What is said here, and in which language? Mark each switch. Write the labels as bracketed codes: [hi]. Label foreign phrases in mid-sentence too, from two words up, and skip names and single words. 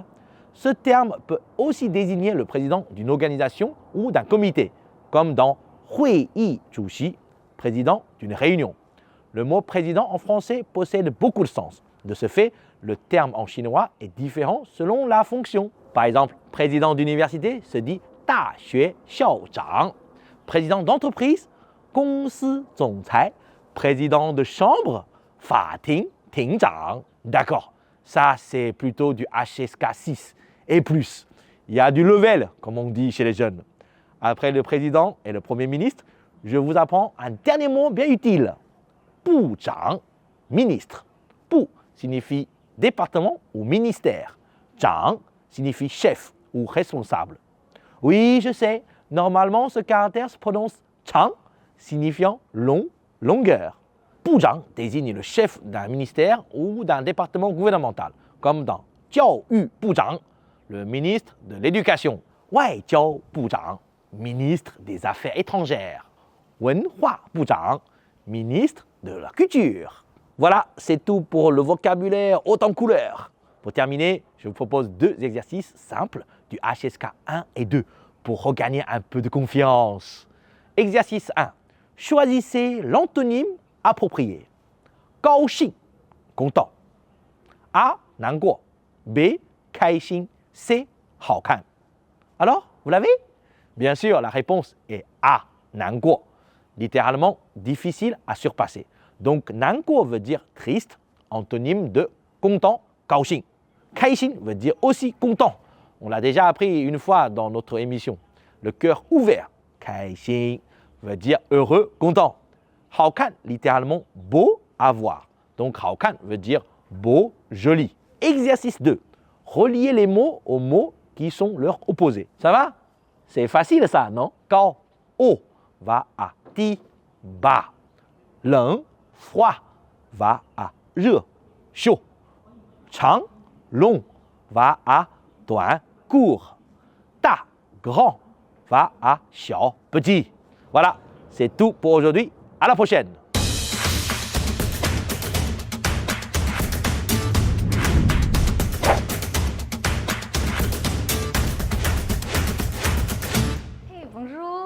[fr] Ce terme peut aussi désigner le président d'une organisation ou d'un comité, comme dans [zh] 会议主席, [fr] président d'une réunion. Le mot président en français possède beaucoup de sens. De ce fait, Le terme en chinois est différent selon la fonction. Par exemple, président d'université se dit [zh] 大学校长. [fr] Président d'entreprise, [zh] 公司总裁. [fr] Président de chambre, [zh] 法庭庭长. [fr] D'accord, ça c'est plutôt du HSK6 et plus. Il y a du level, comme on dit chez les jeunes. Après le président et le premier ministre, je vous apprends un dernier mot bien utile. [zh] 部长, ministre. [fr] 部 signifie département ou ministère. 长 signifie chef ou responsable. Oui, je sais, normalement ce caractère se prononce 长, signifiant long, longueur. 部长 désigne le chef d'un ministère ou d'un département gouvernemental, comme dans [zh] 教育部长, [fr] le ministre de l'éducation. [zh] 外交部长, [fr] ministre des Affaires étrangères. [zh] 文化部长, [fr] ministre de la culture. Voilà, c'est tout pour le vocabulaire haut en couleur. Pour terminer, je vous propose 2 exercices simples du HSK 1 et 2 pour regagner un peu de confiance. Exercice 1. Choisissez l'antonyme approprié. 高兴, content. A, 难过. [zh] B, 开心. C, 好看. [fr] Alors, vous l'avez? Bien sûr, la réponse est A, [zh] 难过. [fr] Littéralement, difficile à surpasser. Donc, 难过 veut dire triste, antonyme de content, [zh] 高兴. [fr] 开心 veut dire aussi content. On l'a déjà appris une fois dans notre émission. Le cœur ouvert, 开心 veut dire heureux, content. [zh] 好看, [fr] littéralement beau à voir. Donc, 好看 veut dire beau, joli. Exercice 2. Reliez les mots aux mots qui sont leurs opposés. Ça va? C'est facile ça, non? 高, haut, va à 低, bas. [zh] 冷, [fr] froid, va à 热, chaud. 长, long, va à 短, court. 大, grand, va à 小, petit. Voilà, c'est tout pour aujourd'hui. À la prochaine. Bonjour.